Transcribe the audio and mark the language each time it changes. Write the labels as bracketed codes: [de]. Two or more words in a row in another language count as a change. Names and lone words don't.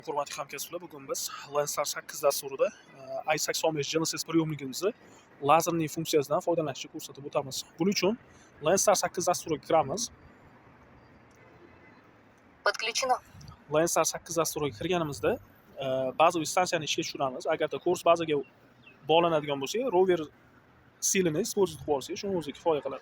[uz] Hurmatli hamkasblar, bugun biz Lancer 8 dasturida i85 Genesis приемникimizni lazerning funksiyasidan foydalanishni ko'rsatib o'tamiz. Buning uchun Lancer 8 dasturiga kiramiz. Подключено. Lancer 8 dasturiga kirganimizda bazaviy stansiyani ishga tushiramiz. Agarda kurs bazaga bog'lanadigan bo'lsa, rover stilini использовать qilib olsak, shuni o'zi kifoya qiladi.